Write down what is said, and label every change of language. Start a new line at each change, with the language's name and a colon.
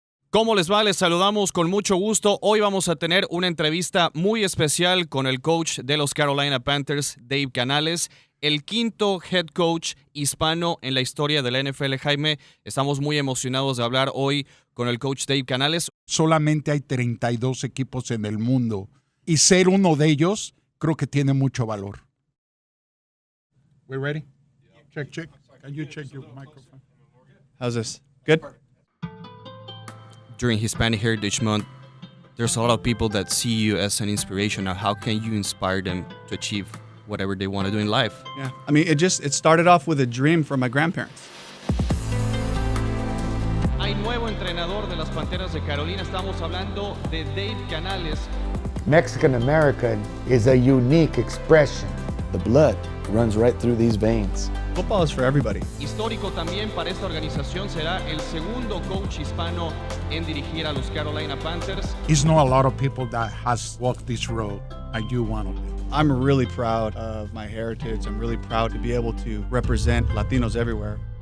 Spanish: ¿Cómo les va? Les saludamos con mucho gusto. Hoy vamos a tener una entrevista muy especial con el coach de los Carolina Panthers, Dave Canales, el quinto head coach hispano en la historia de la NFL. Jaime, estamos muy emocionados de hablar hoy con el coach Dave Canales. Solamente hay 32 equipos en el mundo y ser uno de ellos creo que tiene mucho valor.
English: We ready? Check. Can you check your microphone? How's this? Good? During Hispanic Heritage Month, there's a lot of people that see you as an inspiration. Now, how can you inspire them to achieve whatever they want to do in life? Yeah. I mean, it started off with a dream from my grandparents.
Spanish: Hay nuevo entrenador de las Panteras de Carolina. Estamos hablando de Dave Canales.
English: Mexican American is a unique expression. The blood runs right through these veins. Football is for everybody.
Spanish: Histórico también para esta organización, será el segundo coach hispano en dirigir a los Carolina Panthers.
English: It's not a lot of people that has walked this road. I do one of them. I'm really proud of my heritage. I'm really proud to be able to represent Latinos everywhere.